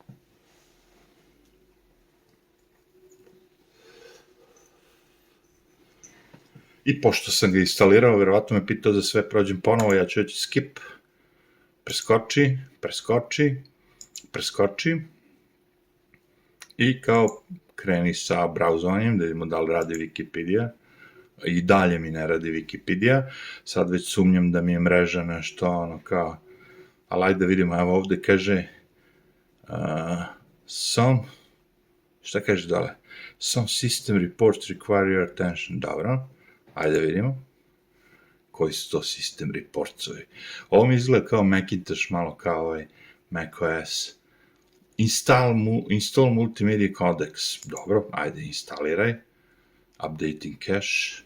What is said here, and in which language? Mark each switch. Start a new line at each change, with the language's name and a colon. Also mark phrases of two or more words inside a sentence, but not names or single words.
Serbian: I pošto sam ga instalirao, verovatno me pitao da sve prođem ponovo, ja ću reći skip, preskoči i kao kreni sa brauzovanjem, da vidimo da li radi Wikipedia. I dalje mi ne radi Wikipedia, sad već sumnjam da mi je mreža nešto ono kao, ali ajde da vidimo, evo ovde kaže šta kaže dole?
English: Some system reports require your attention.
Serbian: Dobro, ajde vidimo. Koji su to
English: system reportsovi?
Serbian: Ovo mi izgleda kao Macintosh, malo kao macOS.
English: Install multimedia codecs.
Serbian: Dobro, ajde instaliraj.
English: Updating cache.